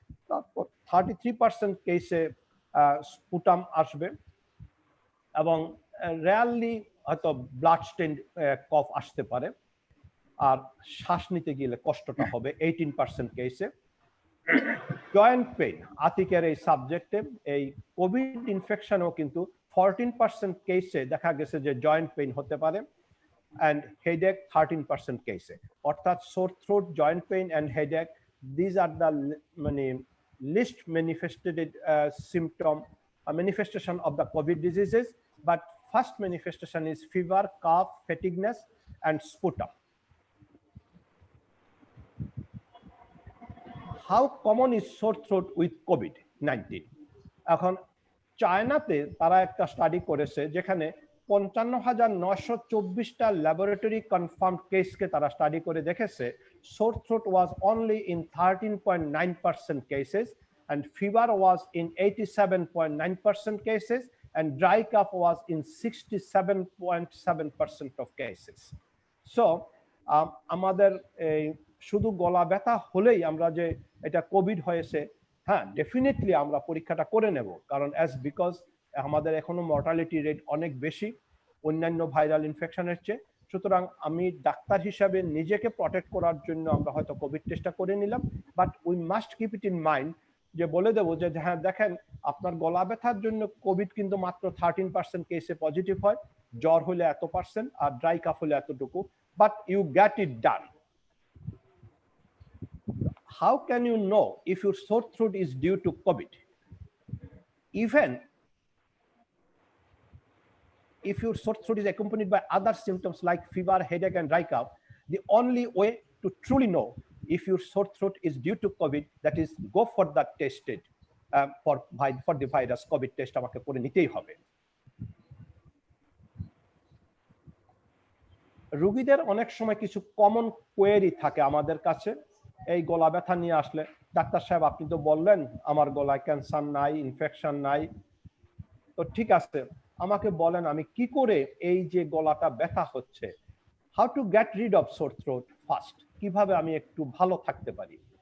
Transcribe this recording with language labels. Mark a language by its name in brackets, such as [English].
[Bangla] তারপর 33% কেসে স্পুটাম আসবে, এবং রেয়ারলি হয়তো ব্লাড স্টেন কফ আসতে পারে, আর শ্বাস নিতে গেলে কষ্টটা হবে 18% কেসে। জয়েন্ট পেইন, আতিকের এই সাবজেক্টে এই কোভিড ইনফেকশনও কিন্তু 14% কেসে দেখা গেছে যে জয়েন্ট পেইন হতে পারে, [English] and headache [Bangla] 13% কেসে। [English] অর্থাৎ sore throat, joint pain and headache, these are the least manifested symptom manifestation of the COVID diseases, but first manifestation is fever, cough, fatigueness and sputum. How common is sore throat with COVID-19? [Bangla] এখন চায়নাতে তারা একটা study করেছে যেখানে 55,924টা laboratory confirm কেসকে তারা study করে দেখেছে [English] Sore throat was only in 13.9% cases, and fever was in 87.9% cases, and dry cough was in 67.7% of cases. [Bangla] So আমাদের শুধু গলা ব্যথা হলেই আমরা যে এটা কোভিড হয়েছে, হ্যাঁ ডেফিনেটলি আমরা পরীক্ষাটা করে নেব, কারণ বিকজ আমাদের এখনো মর্টালিটি রেট অনেক বেশি অন্যান্য ভাইরাল ইনফেকশনের চেয়ে। সুতরাং আমি ডাক্তার হিসাবে নিজেকে প্রটেক্ট করার জন্য আমরা হয়তো কোভিড টেস্টটা করে নিলাম, [English] but we must keep it in mind, [Bangla] যে বলে দেবো যে হ্যাঁ দেখেন আপনার গলা ব্যথার জন্য কোভিড কিন্তু মাত্র 13% কেসে পজিটিভ হয়, জ্বর হলে এত পার্সেন্ট, আর ড্রাই কাফ হলে এতটুকু, [English] But you get it done. How can you know if your sore throat is due to COVID? Even if your sore throat is accompanied by other symptoms like fever, headache, and dry cough, the only way to truly know if your sore throat is due to COVID, that is, go for the tested for the virus COVID test [Bangla] আমাকে করে নিতেই হবে। রোগীদের অনেক সময় কিছু common query থাকে আমাদের কাছে এই গলা ব্যথা নিয়ে আসলে, ডাক্তার সাহেব আপনি তো বললেন আমার গলায় ক্যান্সার নাই, ইনফেকশন নাই, তো ঠিক আছে, আমাকে বলেন আমি কি করে এই যে গলাটা ব্যথা হচ্ছে, [English] how to get rid of sore throat first, [Bangla] কিভাবে আমি একটু ভালো থাকতে পারি।